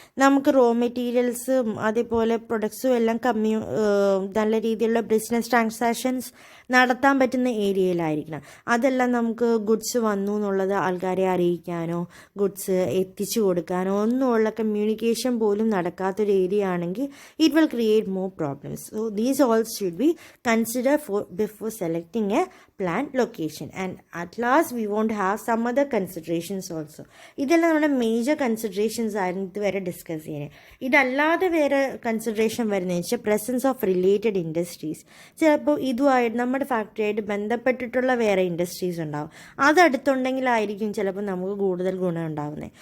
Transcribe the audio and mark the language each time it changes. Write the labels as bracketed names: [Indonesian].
[Malayalam] നമുക്ക് റോ മെറ്റീരിയൽസും അതേപോലെ പ്രൊഡക്ട്സും എല്ലാം നല്ല രീതിയിലുള്ള ബിസിനസ് ട്രാൻസാക്ഷൻസ് നടത്താൻ പറ്റുന്ന ഏരിയയിലായിരിക്കണം. അതെല്ലാം നമുക്ക് ഗുഡ്സ് വന്നു എന്നുള്ളത് ആൾക്കാരെ അറിയിക്കാനോ ഗുഡ്സ് എത്തിച്ചു കൊടുക്കാനോ ഒന്നുമുള്ള കമ്മ്യൂണിക്കേഷൻ പോലും നടക്കാത്തൊരു ഏരിയ ആണെങ്കിൽ [English] It will create more problems. So these all should be consider before selecting a planned location. And at last we want to have some other considerations also. Also. [Malayalam] ഇതെല്ലാം നമ്മുടെ major considerations ആയിരുന്നു ഇതുവരെ discuss ചെയ്യുന്നത്. ഇതല്ലാതെ വേറെ consideration വരുന്നതെന്ന് വെച്ചാൽ [English] Presence of related industries. [Malayalam] ചിലപ്പോൾ ഇതുമായിട്ട് നമ്മുടെ ഫാക്ടറിയായിട്ട് ബന്ധപ്പെട്ടിട്ടുള്ള വേറെ ഇൻഡസ്ട്രീസ് ഉണ്ടാവും. അതടുത്തുണ്ടെങ്കിലായിരിക്കും ചിലപ്പോൾ നമുക്ക് കൂടുതൽ ഗുണം ഉണ്ടാകുന്നത്.